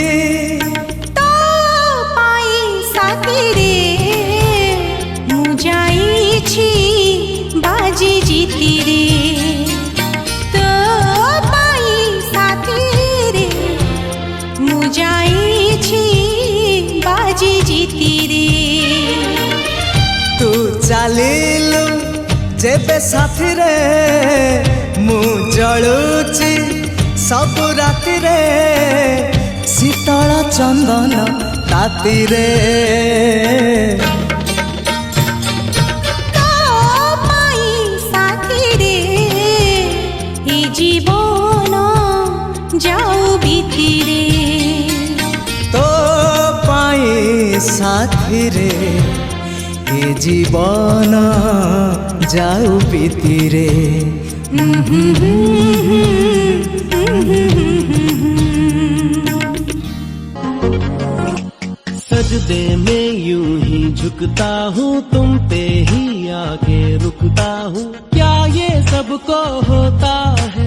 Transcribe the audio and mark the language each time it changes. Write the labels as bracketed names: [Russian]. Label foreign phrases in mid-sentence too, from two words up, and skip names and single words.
[Odia] ତୋ ପାଇଁ ସାଥୀ ରେ ମୁଁ ଯାଇଛି ବାଜି ଜିତି ରେ ତୋ ପାଇଁ ସାଥୀ ରେ ମୁଁ ଯାଇଛି ବାଜି ଜିତି ରେ ତୁ ଚାଲିଲୁ ଯେବେ ସାଥୀ ରେ ମୁଁ ଜଳୁଛି ସବୁ ରାତି ରେ ଶୀତଳ ଚନ୍ଦନ ତାତି ରେ ତୋ ପାଇଁ ସାଥୀ ରେ ଏ ଜୀବନ ଯାଉ ବିତି ରେ ତୋ ପାଇଁ ସାଥୀ ରେ ଏ ଜୀବନ ଯାଉ ବିତି ରେ [Hindi] सजदे में यूं ही झुकता हूँ तुम पे ही आके रुकता हूँ क्या ये सबको होता है